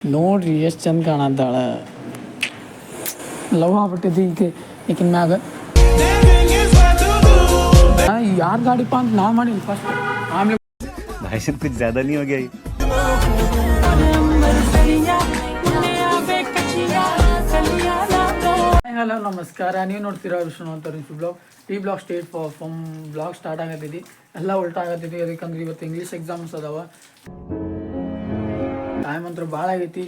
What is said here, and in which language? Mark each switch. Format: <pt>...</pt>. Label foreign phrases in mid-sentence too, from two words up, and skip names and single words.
<kn>ನೋಡ್ರಿ ಎಷ್ಟು ಚಂದ ಕಾಣತ್ತಾಳ. ಲವ್ ಆಗ್ಬಿಟ್ಟಿದ್ದು ಈಕಿನ ಮ್ಯಾಗ. ಯಾರು ಗಾಡಿಪ್ಪ ಅಂತ ನಾ ಮಾಡೀನಿ ಫಸ್ಟ್. ಆಮೇಲೆ</kn> <hi>भाई साहब कुछ ज्यादा नहीं हो गया ये?</hi> <kn>ಹಲೋ ನಮಸ್ಕಾರ, ನೀವು ನೋಡ್ತೀರಾ ವಿಷ್ಣು ಅಂತ ಬ್ಲಾಗ್. ಈ</kn> <en>blog state from blog start</en> <kn>ಆಗತ್ತಿದ್ದಿ, ಎಲ್ಲ ಉಲ್ಟಾ ಆಗತ್ತಿದ್ದಿ. ಅದಕ್ಕಂದ್ರೆ ಇವತ್ತು</kn> <en>English exams</en> <kn>ಅದಾವ. ಟೈಮ್ ಅಂತೂ ಭಾಳ ಆಗೈತಿ.</kn>